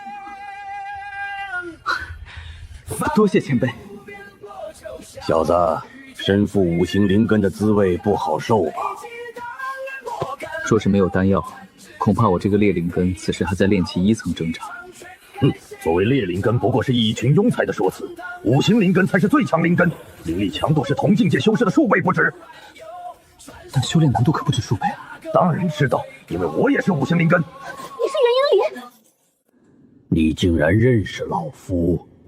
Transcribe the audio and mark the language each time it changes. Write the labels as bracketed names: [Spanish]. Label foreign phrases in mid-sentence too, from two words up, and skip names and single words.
[Chinese] 多謝前輩。小子，身負五行靈根的滋味不好受吧？若是沒有丹藥，恐怕我這個烈靈根此時還在煉氣1層掙扎。所謂劣灵根不过是一群庸才的说辞，5行灵根才是最强灵根，灵力强度是同境界修士的数倍不止。但修炼难度可不止数倍。当然知道，因为我也是5行灵根。你是元婴里？你竟然认识老夫？